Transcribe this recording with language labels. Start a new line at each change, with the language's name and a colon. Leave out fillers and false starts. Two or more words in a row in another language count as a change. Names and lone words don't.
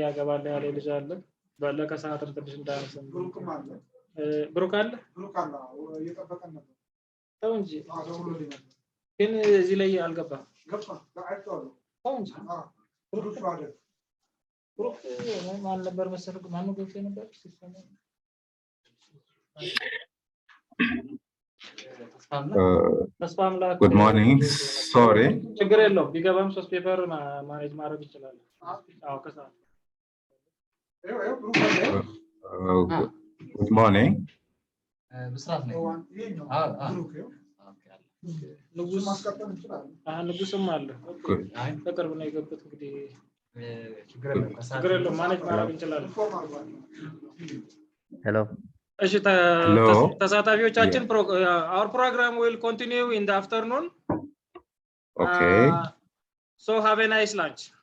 Amharic: ገባለ ያለ ልጅ አለ ባለቀ ሰዓትም ትንሽ እንዳነሰን ብሩክ አለ እየጠበቀን ነበር ተው እንጂ ግን እዚህ ላይ አልገባም ገባ አይተዋለሁ ተው እንጂ ብሩክ ማለት ብሩክ ማን ነበር መሰለህ ማን ነው ገብቶ ነበር ሲስተም
English: Good morning. Sorry.
Amharic: ችግር የለውም ቢገባም ሶስት ፔፐር ማኔጅ ማድረግ ይችላል አዎ ከሰዓት
English: Good morning.
Amharic: ብስራት ነው ንጉስም አለ በቅርብ ነው የገቡት እንግዲህ ችግር የለውም ማኔጅ ማድረግ እንችላለን
English: Hello.
Amharic: እሺ
English: Hello? ተሳታፊዎቻችን our program will continue in the afternoon. Okay. So have a nice lunch.